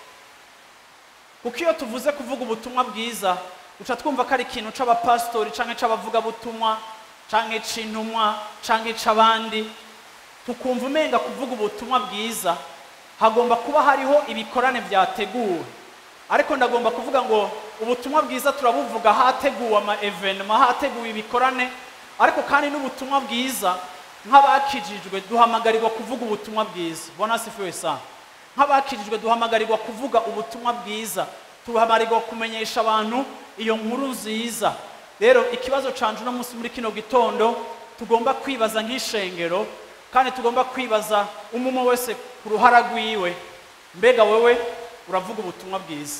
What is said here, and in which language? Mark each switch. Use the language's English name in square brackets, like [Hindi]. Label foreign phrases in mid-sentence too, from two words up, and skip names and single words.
[Rundi] Kuko iyo tuvuze kuvuga ubutumwa bwiza uca twumva ko ari ikintu c'abapastori canke c'abavuga butumwa canke c'intumwa canke c'abandi, tukumva umenga kuvuga ubutumwa bwiza hagomba kuba hariho ibikorane vyateguwe. Ariko ndagomba kuvuga ngo ubutumwa bwiza turabuvuga hateguwe ama evenement, hateguwe ibikorane, ariko kandi n'ubutumwa bwiza nk'abakijijwe duhamagarirwa kuvuga ubutumwa bwiza. [Swahili] Bwana sifiwe sana. [Rundi] Nk'abakijijwe duhamagarirwa kuvuga ubutumwa bwiza, duhamagarirwa kumenyesha abantu iyo nkuru nziza. Rero ikibazo canje no munsi muri kino gitondo tugomba kwibaza nk'ishengero, kandi tugomba kwibaza umumo wese ku ruhara rwiwe: mbega wewe uravuga ubutumwa bwiza?